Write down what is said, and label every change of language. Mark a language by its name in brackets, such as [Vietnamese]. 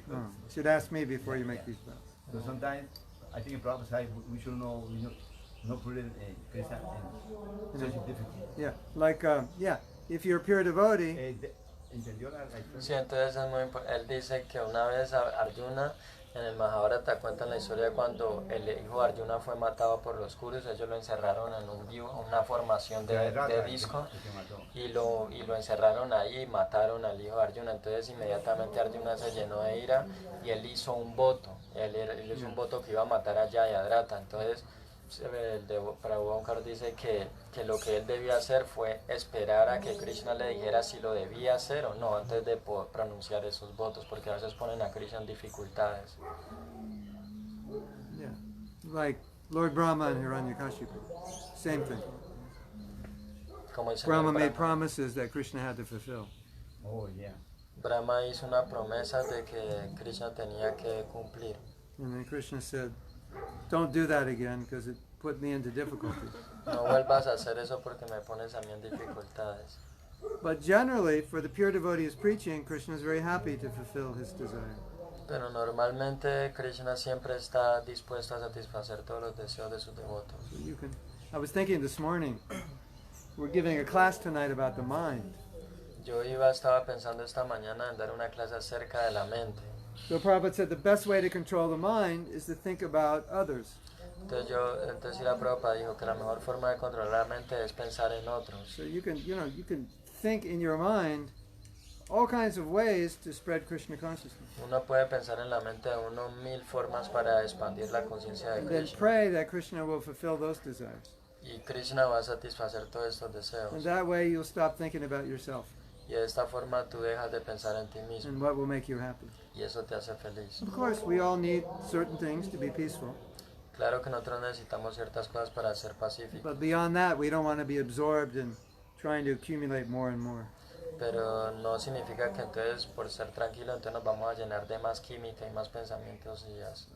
[English] Oh, you should ask me before you make these vows. So sometimes I think in Prabhupada's side we should know not put it Krishna in such a difficulty. Yeah, like, if you're a pure devotee, [Spanish] ¿Entendió la Sí, entonces es muy él dice que una vez Arjuna en el Mahabharata cuentan la historia de cuando el hijo de Arjuna fue matado por los Kurus. Ellos lo encerraron en una formación de disco y lo encerraron ahí y mataron al hijo de Arjuna. Entonces inmediatamente Arjuna se llenó de ira y él hizo un voto. Él hizo un voto que iba a matar a Jayadratha. Entonces Prabhupada dice que lo que él debía hacer fue esperar a que Krishna le dijera si lo debía hacer o no antes de pronunciar esos votos, porque a veces ponen a Krishna en dificultades. [English] yeah, like Lord Brahma and Hiranyakashipu, same thing. [Spanish] Como dice [English] Brahma made promises that Krishna had to fulfill. Oh yeah. [Spanish] Brahma hizo una promesa de que Krishna tenía que cumplir. [English] And then Krishna said, don't do that again because it put me into difficulty. [Spanish] No vuelvas a hacer eso porque me pones a mí en dificultades. [English] But generally, for the pure devotee who's preaching, Krishna is very happy to fulfill his desire. [Spanish] Pero normalmente Krishna siempre está dispuesto a satisfacer todos los deseos de sus devotos. [English] So I was thinking this morning, we're giving a class tonight about the mind. [Spanish] Yo estaba pensando esta mañana en dar una clase acerca de la mente. [English] So Prabhupada said the best way to control the mind is to think about others. [Spanish] Entonces la Prabhupada dijo que la mejor forma de controlar la mente es pensar en otros. [English] So you can think in your mind all kinds of ways to spread Krishna consciousness. [Spanish] Uno puede pensar en la mente de uno 1000 formas para expandir la conciencia de [English] And then [Spanish] Krishna. [English] pray that Krishna will fulfill those desires. [Spanish] Y Krishna va a satisfacer todos estos [English] And [Spanish] deseos. [English] that way you'll stop thinking about yourself [Spanish] Y de esta forma tú dejas de pensar en ti mismo. [English] and what will make you happy. [Spanish] Y eso te hace feliz. [English] Of course, we all need certain things to be peaceful. [Spanish] Claro que nosotros necesitamos ciertas cosas para ser pacíficos. [English] But beyond that, we don't want to be absorbed in trying to accumulate more and more. [Spanish] Pero no significa que entonces por ser tranquilo entonces nos vamos a llenar de más química y más pensamientos y ya.